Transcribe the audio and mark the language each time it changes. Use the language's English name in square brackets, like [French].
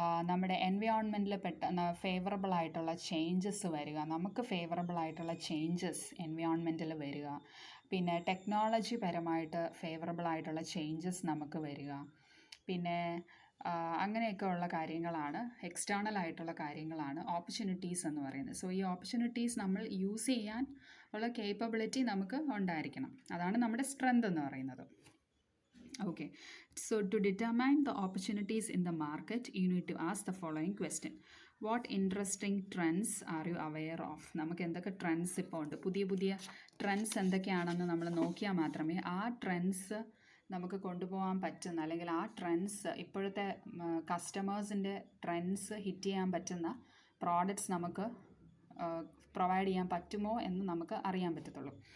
[Malayalam] നമ്മുടെ എൻവയോൺമെൻറ്റിൽ ഫേവറബിൾ ആയിട്ടുള്ള ചേഞ്ചസ് വരിക, നമുക്ക് ഫേവറബിൾ ആയിട്ടുള്ള ചേഞ്ചസ് എൻവയോൺമെൻറ്റിൽ വരിക, പിന്നെ ടെക്നോളജി പരമായിട്ട് ഫേവറബിൾ ആയിട്ടുള്ള ചേഞ്ചസ് നമുക്ക് വരിക, പിന്നെ അങ്ങനെയൊക്കെ ഉള്ള കാര്യങ്ങളാണ്, എക്സ്റ്റേണൽ ആയിട്ടുള്ള കാര്യങ്ങളാണ് ഓപ്പർച്യൂണിറ്റീസ് എന്ന് പറയുന്നത്. സോ ഈ ഓപ്പർച്യൂണിറ്റീസ് നമ്മൾ യൂസ് ചെയ്യാൻ ഉള്ള കേപ്പബിലിറ്റി നമുക്ക് ഉണ്ടായിരിക്കണം. അതാണ് നമ്മുടെ സ്ട്രെങ്ത് എന്ന് പറയുന്നത്. [English] Okay, so to determine the opportunities in the market, you need to ask the following question. What interesting trends are you aware of? [Malayalam] നമുക്ക് എന്തൊക്കെ ട്രെൻഡ്സ് ഇപ്പോൾ ഉണ്ട്, പുതിയ പുതിയ ട്രെൻഡ്സ് എന്തൊക്കെയാണെന്ന് നമ്മൾ നോക്കിയാൽ മാത്രമേ ആ ട്രെൻഡ്സ് നമുക്ക് കൊണ്ടുപോകാൻ പറ്റുന്ന, അല്ലെങ്കിൽ ആ ട്രെൻഡ്സ് ഇപ്പോഴത്തെ കസ്റ്റമേഴ്സിൻ്റെ ട്രെൻഡ്സ് ഹിറ്റ് ചെയ്യാൻ പറ്റുന്ന പ്രോഡക്റ്റ്സ് നമുക്ക് പ്രൊവൈഡ് ചെയ്യാൻ പറ്റുമോ എന്ന് നമുക്ക് അറിയാൻ പറ്റത്തുള്ളൂ.